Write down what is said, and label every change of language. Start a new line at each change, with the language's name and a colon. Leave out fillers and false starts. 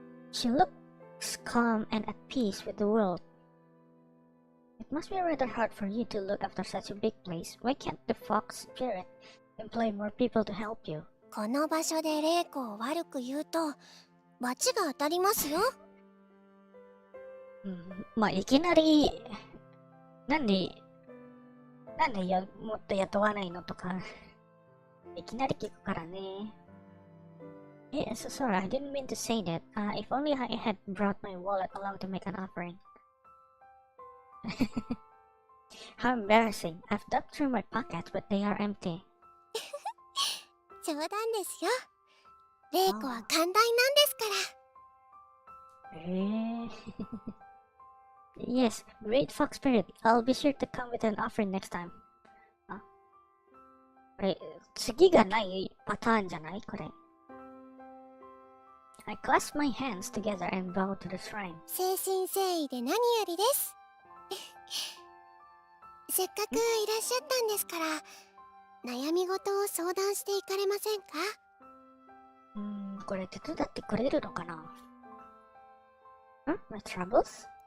English: She looks calm and at peace with the world. It must be rather hard for you to look after such a big place. Why can't the Fox Spirit employ more people to help you?
Japanese: この場所で霊子を悪く言うと罰が当たりますよ。まあいきなりなんでもっと雇わないのとかいきなり聞くからね。
English: Yes, sorry, I didn't mean to say that. If only I had brought my wallet along to make an offering. How embarrassing. I've dug through my pockets, but they are empty.
Japanese: 冗談ですよ。霊子は寛大なんですから。
English: Yes, great Fox Spirit. I'll be sure to come with an offering next time.
Japanese: これ、次がないパターンじゃないこれ。
English: I clasp my hands together and bow to the shrine.
Japanese: 誠心誠意で何よりです。せっかくいらっしゃったんですから、悩み事を相談していかれませんか？これ手伝ってくれるのかな？
English: Huh? My troubles?